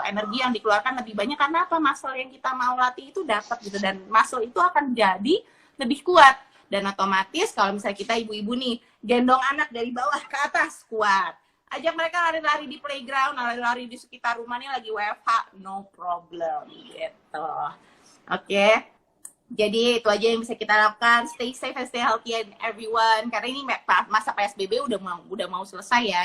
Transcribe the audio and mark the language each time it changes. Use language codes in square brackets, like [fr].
[id] Energi yang dikeluarkan lebih banyak karena apa? Muscle yang kita mau latih itu dapat gitu, dan muscle itu akan jadi lebih kuat. Dan otomatis kalau misalnya kita ibu-ibu nih, gendong anak dari bawah ke atas, kuat. Ajak mereka lari-lari di playground, lari-lari di sekitar rumah nih lagi WFH, [en] no problem [id] gitu. Oke. Jadi itu aja yang bisa kita lakukan. [en] Stay safe and stay healthy everyone. [id] Karena ini masa PSBB udah mau selesai ya.